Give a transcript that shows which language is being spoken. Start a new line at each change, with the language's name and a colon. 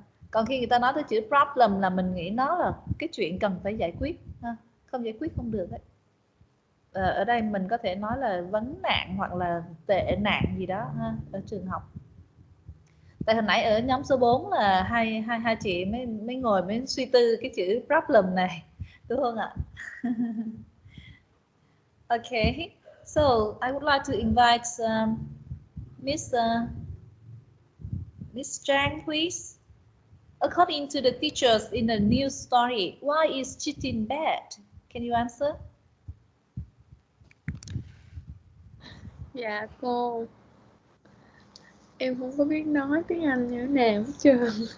Vietnamese: Còn khi người ta nói tới chữ problem là mình nghĩ nó là cái chuyện cần phải giải quyết, không giải quyết không được đấy. Ở đây mình có thể nói là vấn nạn hoặc là tệ nạn gì đó ở trường học. Tại hồi nãy ở nhóm số 4 là hai chị mới ngồi mới suy tư cái chữ problem này, đúng không ạ?
English: Okay, so I would like to invite Miss Trang, please. According to the teachers in the news story, why is cheating bad? Can you answer?
Vietnamese: Dạ cô, em không có biết nói tiếng Anh như thế nào hết trơn.